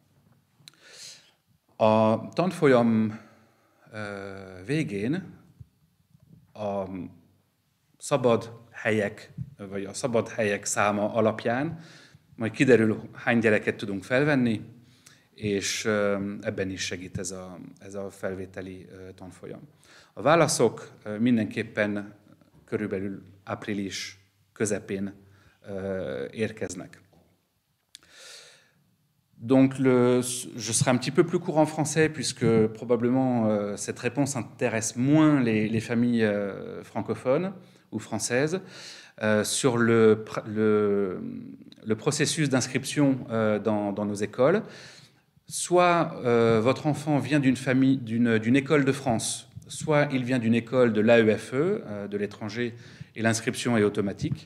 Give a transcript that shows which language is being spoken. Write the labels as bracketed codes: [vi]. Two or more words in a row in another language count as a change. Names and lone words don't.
[hu] A tanfolyam végén a szabad helyek száma alapján majd kiderül, hány gyereket tudunk felvenni, és ebben is segít ez a felvételi tanfolyam. A válaszok mindenképpen körülbelül április közepén érkeznek. [fr] Donc, je serai un petit peu plus court en français puisque probablement cette réponse intéresse moins les familles francophones ou françaises. Sur le processus d'inscription dans nos écoles, soit votre enfant vient d'une école de France, soit il vient d'une école de l'AEFE, de l'étranger, et l'inscription est automatique.